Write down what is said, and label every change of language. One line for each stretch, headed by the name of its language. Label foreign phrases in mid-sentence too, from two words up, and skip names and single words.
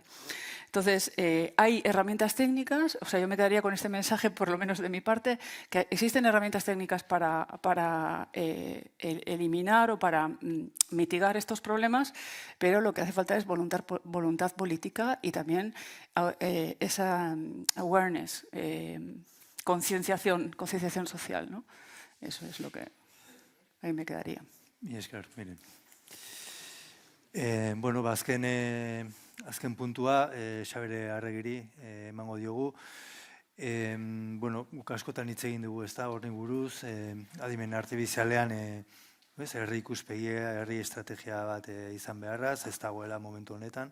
Spanish: Entonces, hay herramientas técnicas, o sea, yo me quedaría con este mensaje, por lo menos de mi parte, que existen herramientas técnicas para eliminar o para mitigar estos problemas, pero lo que hace falta es voluntad política y también esa awareness, concienciación social, ¿no? Eso es lo que ahí me quedaría. Y es claro, miren.
Basque: Bueno, azken puntua, Xabere Arregiri emango diogu. Bueno, guk askotan hitz egin dugu, ezta, horri buruz, adimen artifizialean herri ikuspegia, herri estrategia bat izan beharraz, ez dagoela momentu honetan.